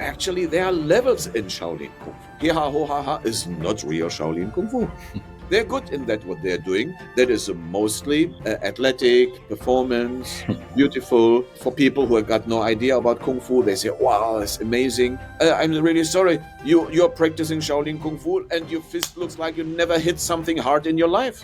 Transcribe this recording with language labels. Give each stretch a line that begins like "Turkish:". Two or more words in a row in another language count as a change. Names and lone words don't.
English: actually there are levels in Shaolin Kung Fu. Hiha ho ha ha is not real Shaolin Kung Fu. They're good in that what they're doing. That is mostly athletic, performance, beautiful. For people who have got no idea about Kung Fu, they say, wow, it's amazing. I'm really sorry. You're practicing Shaolin Kung Fu and your fist looks like you never hit something hard in your life.